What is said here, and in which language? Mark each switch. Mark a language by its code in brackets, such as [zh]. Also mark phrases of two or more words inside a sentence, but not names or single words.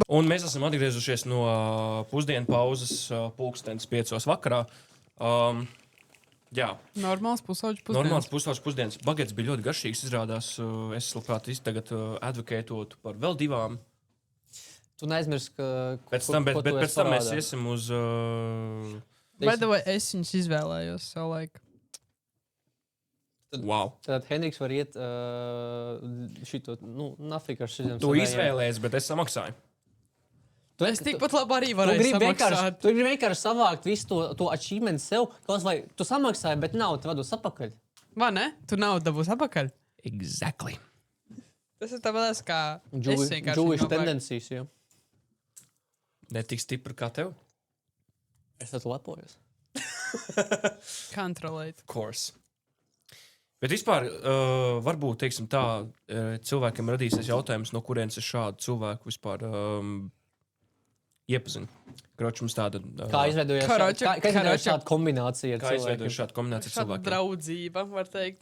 [lv] Un mēs esam atgriezušies no pusdienu pauzes 5:00 vakarā. Jā. Normāls pusauģis pusdienas. Normāls pusauģis pusdienas. Bagets bija ļoti garšīgs, izrādās. Es labprāt tagad advokētotu par vēl divām. Tu neaizmirsti, ka... Pēc tam mēs iesim uz... [en] By the way, [lv] es viņus izvēlējos savu laiku. [en] Wow. [lv] Tad Henriks var iet šito, nafik ar šitiem Tu izvēlējies, bet es samaksāju. Es tikpat labi arī varēju samaksāt. Tu gribi vienkārši savākt visu to achievement sev, kaut vai tu samaksāji, bet naudu te vados apakaļ. Vai ne? Tu naudu dabūs apakaļ. [en] Exactly. [lv] Tas ir tāpēc, kā Jewish tendencijas, jo. Ne tik stipri kā tev? Es tad lepojos. Controlēt. [en] Of course. [lv] Bet vispār, varbūt, teiksim tā, cilvēkiem radīsies jautājums, no kurienes es šādu cilvēku vispār iepazinu. Kroč, mums tāda... Kā izveidojas šāda kombinācija ar cilvēkiem? Kā izveidojas šāda kombinācija ar Šāda cilvēkiem? draudzība, var teikt.